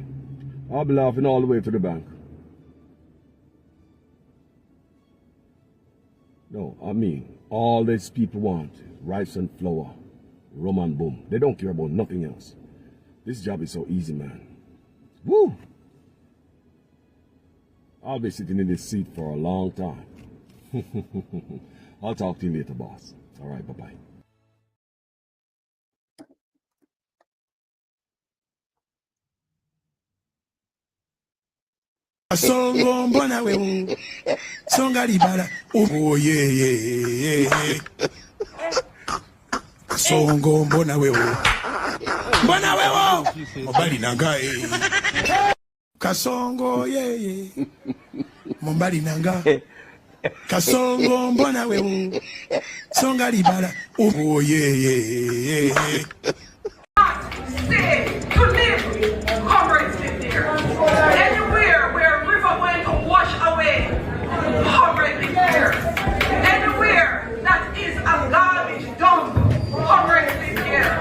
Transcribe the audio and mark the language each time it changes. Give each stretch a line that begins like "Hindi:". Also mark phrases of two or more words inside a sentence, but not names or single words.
English: I'll be laughing all the way to the bank. No, I mean, all these people want rice and flour, rum and boom. They don't care about nothing else. This job is so easy, man. Woo! I'll be sitting in this seat for a long time. I'll talk to you later, boss. All right, bye-bye.
Lingala: Songo mbona we songa libala
English: oh yeah
Lingala: Songo mbona we Mombali nanga Kasongo yeah Mombali nanga Kasongo mbona we songa libala
English: oh yeah To live, comrades live there. Anywhere where a river went to wash away, comrades live there. Anywhere that is a garbage dump, comrades live there.